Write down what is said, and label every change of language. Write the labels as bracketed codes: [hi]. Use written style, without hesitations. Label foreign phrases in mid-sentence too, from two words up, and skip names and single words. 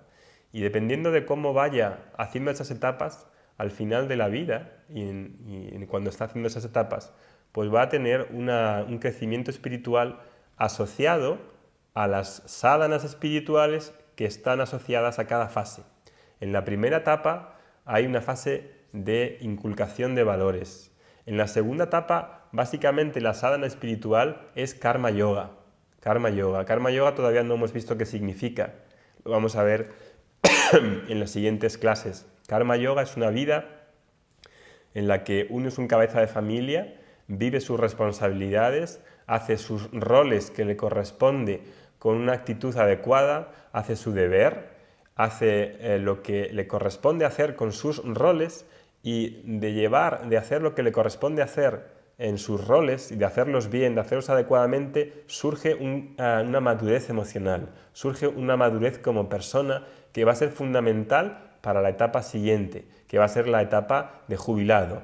[es] Y dependiendo de cómo vaya haciendo esas etapas, al final de la vida y cuando está haciendo esas etapas, pues va a tener un crecimiento espiritual asociado a las sadhanas espirituales que están asociadas a cada fase. En la primera etapa hay una fase de inculcación de valores. En la segunda etapa, básicamente la sadhana espiritual es karma yoga. Karma yoga. Karma yoga todavía no hemos visto qué significa. Lo vamos a ver en las siguientes clases. Karma yoga es una vida en la que uno es un cabeza de familia, vive sus responsabilidades, hace sus roles que le corresponde con una actitud adecuada, hace su deber, hace lo que le corresponde hacer con sus roles y de hacer lo que le corresponde hacer en sus roles y de hacerlos bien, de hacerlos adecuadamente, surge una madurez emocional, surge una madurez como persona que va a ser fundamental para la etapa siguiente, que va a ser la etapa de jubilado.